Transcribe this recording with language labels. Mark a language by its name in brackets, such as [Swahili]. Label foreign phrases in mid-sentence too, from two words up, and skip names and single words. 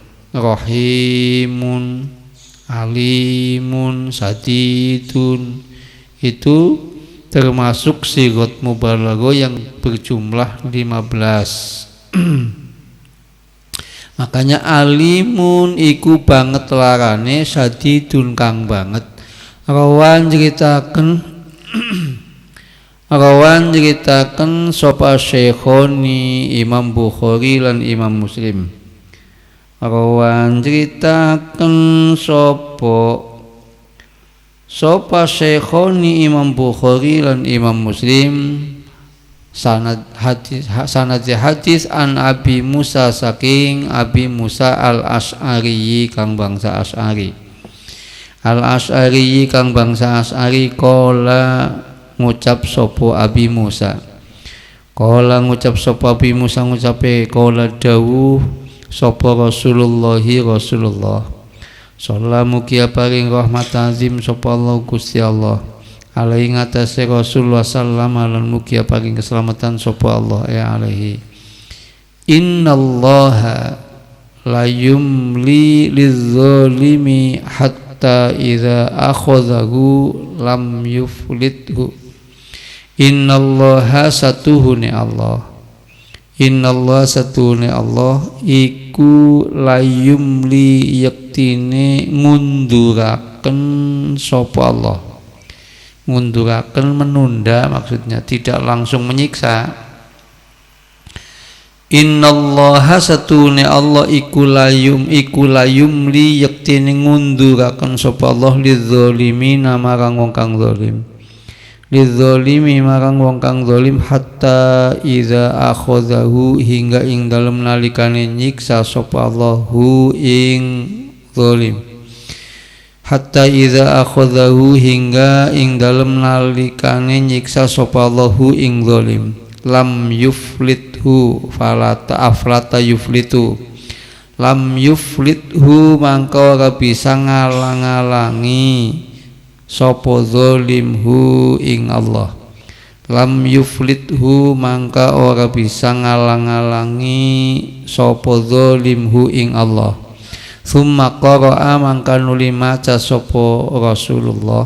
[Arabic] رحيمٌ، عليمٌ، سديدٌ [Indonesian] itu termasuk [Arabic] صيغة مبالغة [Indonesian] yang berjumlah 15. [Javanese] Makanya alimun iku banget larane, sadidun kang banget. Rawan ceritaken sapa Syekhoni Imam Bukhari lan Imam Muslim. Rawan ceritaken sapa Syekhoni Imam Bukhari lan Imam Muslim sanad hadis [Arabic] عن أبي موسى [Javanese] saking Abi Musa al Asy'ari kang bangsa Asy'ari. Al Asy'ari kang bangsa Asy'ari kala ngucap sapa Abi Musa. Kala ngucap sapa Abi Musa ngucape kala dawuh sapa Rasulullah sallallahu mugia paring rahmat azim sapa Allah Gusti Allah alaihi ngatasi Rasulullah sallam lan mugia paring keselamatan sapa Allah alaihi. [Arabic] إن الله لا يملي للظالم حتى إذا أخذه لم يفلته. [Javanese] Innallaha satuhune Allah, innallaha satuhune Allah iku [Arabic] لا يملي [Javanese] yektine ngunduraken sapa Allah. [Indonesian] Ngunduraken menunda maksudnya tidak langsung menyiksa. [Javanese] Innallaha satune Allah iku [Arabic] لا يملي [Javanese] yektine ngunduraken sapa Allah lidzalimin marang wong kang zalim. Lidzalimi marang wong kang zalim [Arabic] حتى إذا أخذه [Javanese] hingga ing dalem nalikane nyiksa sapa Allah hu ing zalim. [Arabic] حتى إذا أخذه [Javanese] hingga ing dalem nalikane nyiksa sapa Allahu ing zalim [Arabic] لم يفلته فلت أفلت يفلت لم يفلته [Javanese] mangka ora bisa ngalang-alangi sapa zalim hu ing Allah. [Arabic] لم يفلته [Javanese] mangka ora bisa ngalang-alangi sapa zalim hu ing Allah. [Arabic] ثم قرأ [Javanese] mangka nuli maca sapa Rasulullah.